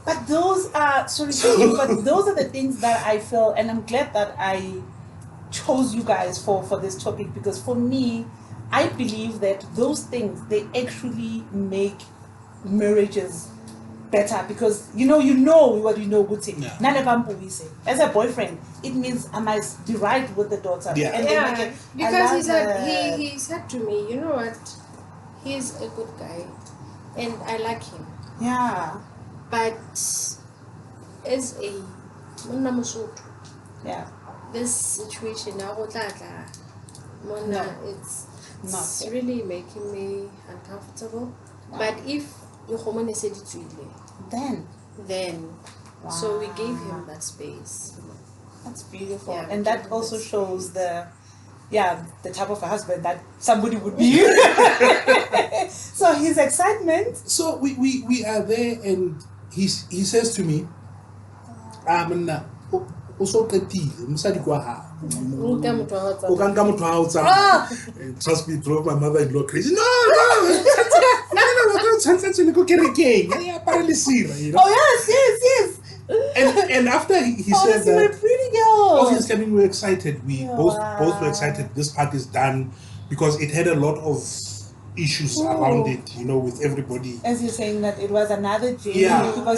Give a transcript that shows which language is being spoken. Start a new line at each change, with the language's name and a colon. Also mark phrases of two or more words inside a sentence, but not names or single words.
English: But those are but those are the things that I feel, and I'm glad that I chose you guys for this topic, because for me, I believe that those things, they actually make marriages better, because you know what you know, good thing. Yeah. As a boyfriend, it means I must be right with the daughter. Yeah. And they make Yeah, it, because he said that. he said to me, you know what, he's a good guy, and I like him, Yeah, but as a
Southern Sotho: monna Mosotho,
English: yeah. this situation now No. it's really making me uncomfortable. But if your hormone is then so we gave him that space. That's beautiful. Yeah, And we that give him also that shows space. the type of a husband that somebody would be. So his excitement. So we are there, and he says to me, also
Southern Sotho: mosadi kwa ha. Nka motho wa hao O ka nka motho wa hao tsamaya.
English: Trust me, drove my mother-in-law crazy. No,
Southern Sotho: tshwantse le ko kerekeng. Ya apara lesira,
English: you know. Oh yes. And after he Oh, said that's my that, pretty girl. obviously, I mean, we were excited. We Yeah. both were excited. This part is done, because it had a lot of issues around it, with everybody. As you're saying that it was another journey, Yeah, because